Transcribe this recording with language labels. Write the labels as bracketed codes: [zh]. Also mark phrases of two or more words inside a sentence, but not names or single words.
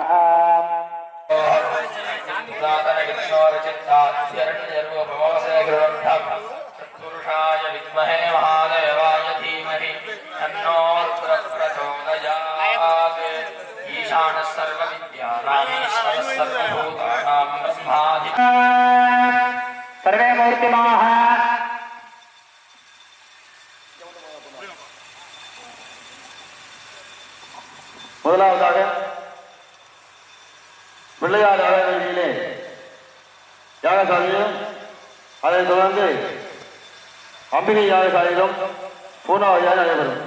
[sa] पुरुषाय विद्महे महादेवाय धीमहि तन्नो प्रचोदयात् ईशानः सर्वविद्यानां ईश्वरः सर्वभूतानां ब्रह्माधिपतिः सर्वे मूर्तिमाः [ta] முதலாவதாக பிள்ளையார் ஆலயத்திலே யாகசாலையிலும் அதைத் தொடர்ந்து அம்பிகை யாகசாலையிலும் பூர்ணாவதியாக நடைபெறும்.